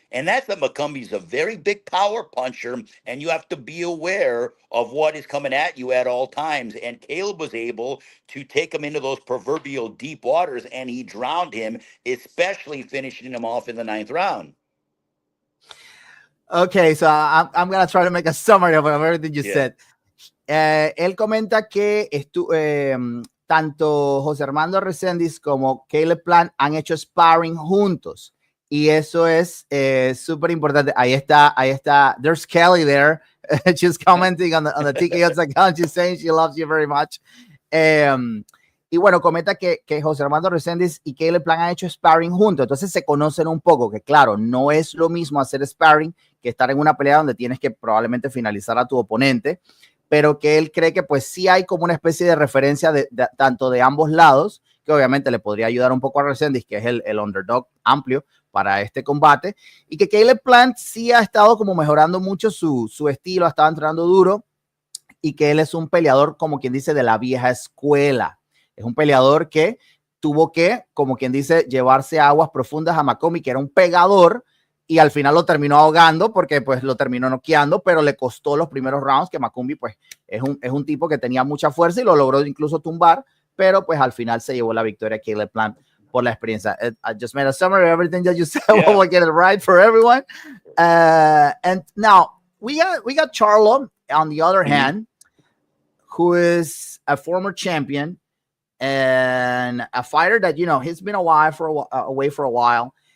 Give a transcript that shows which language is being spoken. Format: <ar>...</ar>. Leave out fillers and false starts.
<en>And that's that McCumbie's a very big power puncher, and you have to be aware of what is coming at you at all times. And Caleb was able to take him into those proverbial deep waters, and he drowned him, especially finishing him off in the 9th round. Okay, so I'm going to try to make a summary of everything you said.</en> <es>Él comenta que tanto José Armando Reséndiz como Caleb Plant han hecho sparring juntos. Y eso es súper importante. Ahí está.</es> <en>There's Kelly there. She's commenting on the TKO's account. She's saying she loves you very much.</en> <es>Y bueno, comenta que José Armando Reséndiz y Caleb Plant han hecho sparring juntos. Entonces se conocen un poco, que claro, no es lo mismo hacer sparring que estar en una pelea donde tienes que probablemente finalizar a tu oponente, pero que él cree que pues sí hay como una especie de referencia tanto de ambos lados, que obviamente le podría ayudar un poco a Reséndiz, que es el underdog amplio para este combate, y que Caleb Plant sí ha estado como mejorando mucho su estilo, ha estado entrenando duro, y que él es un peleador, como quien dice, de la vieja escuela. Es un peleador que tuvo que, como quien dice, llevarse a aguas profundas a McCumbee, que era un pegador, y al final lo terminó ahogando porque pues lo terminó noqueando, pero le costó los primeros rounds, que Macumbi pues es un tipo que tenía mucha fuerza y lo logró incluso tumbar, pero pues al final se llevó la victoria Caleb Plant por la experiencia.</es> <en>I just made a summary of everything that you said. Yeah. We'll get it right for everyone. And now we got Charlo on the other hand, who is a former champion and a fighter that, you know, he's been away for a while.</en>